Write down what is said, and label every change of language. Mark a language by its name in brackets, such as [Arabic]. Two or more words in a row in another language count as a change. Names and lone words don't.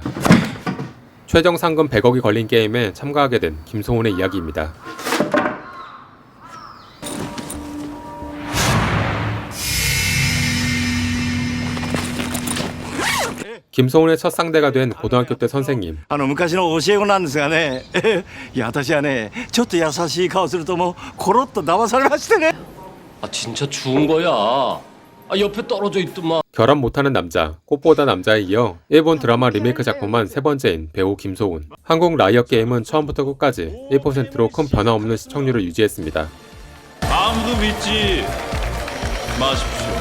[Korean] 최종 상금 100억이 걸린 게임에 참가하게 된 김소은의 이야기입니다. 김소은의 첫 상대가 된 고등학교 때 선생님. [Japanese] 昔の教え子なんですがねいや私はねちょっと優しい顔するともうコロッと騙されましてね [Korean] 아 진짜 죽은 거야. 아 옆에 떨어져 있더만. 결혼 못하는 남자, 꽃보다 남자에 이어 일본 드라마 리메이크 작품만 세 번째인 배우 김소은. 한국 라이엇 게임은 처음부터 끝까지 1%로 큰 변화 없는 시청률을 유지했습니다. 아무도 믿지 마십시오.